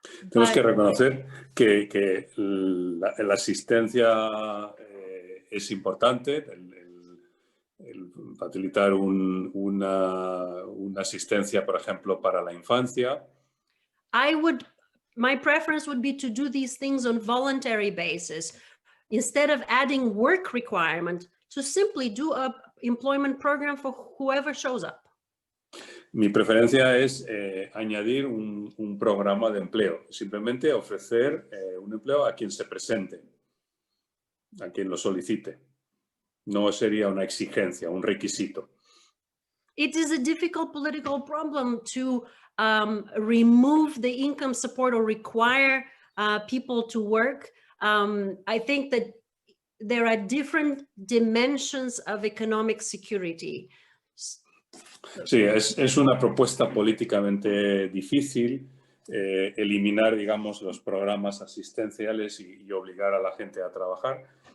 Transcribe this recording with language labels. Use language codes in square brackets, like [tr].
[es] Tenemos que reconocer que la asistencia es importante, el facilitar una asistencia, por ejemplo, para la infancia. [en] My preference would be to do these things on voluntary basis, instead of adding work requirement, to simply do a employment program for whoever shows up. [es] Mi preferencia es añadir un programa de empleo, simplemente ofrecer un empleo a quien se presente, a quien lo solicite. No sería una exigencia, un requisito. [en] It is a difficult political problem to remove the income support or require people to work. I think that there are different dimensions of economic security. [es] Sí, es una propuesta políticamente difícil eliminar, digamos, los programas asistenciales y obligar a la gente a trabajar.